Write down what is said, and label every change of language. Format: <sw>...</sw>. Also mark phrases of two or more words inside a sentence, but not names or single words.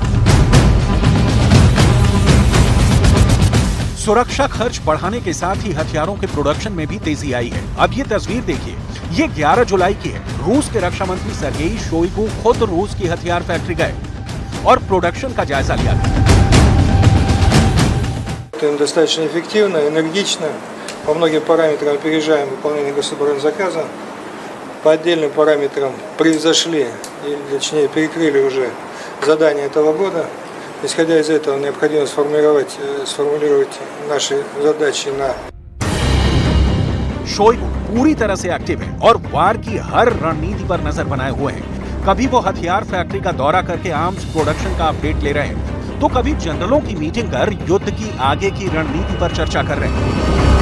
<hi>सुरक्षा खर्च बढ़ाने के साथ ही हथियारों के प्रोडक्शन में भी तेजी आई है। अब ये तस्वीर देखिए, ये 11 जुलाई की है। रूस के रक्षा मंत्री सर्गेई शोइगु खुद रूस की हथियार फैक्ट्री गए और प्रोडक्शन का जायजा लिया।</hi> <ru>Достаточно эффективно, энергично, по многим параметрам опережаем выполнение гособоронзаказа, по отдельным параметрам превзошли, или точнее перекрыли уже задания этого года. Исходя из этого, необходимо сформулировать наши задачи на...</ru> <hi>शोइगु पूरी तरह से एक्टिव है और वार की हर रणनीति पर नजर बनाए हुए हैं। कभी वो हथियार फैक्ट्री का दौरा करके</hi> <en>arms production</en> <hi>का अपडेट ले रहे हैं, तो कभी जनरलों की मीटिंग कर युद्ध की आगे की रणनीति पर चर्चा कर रहे हैं।</hi>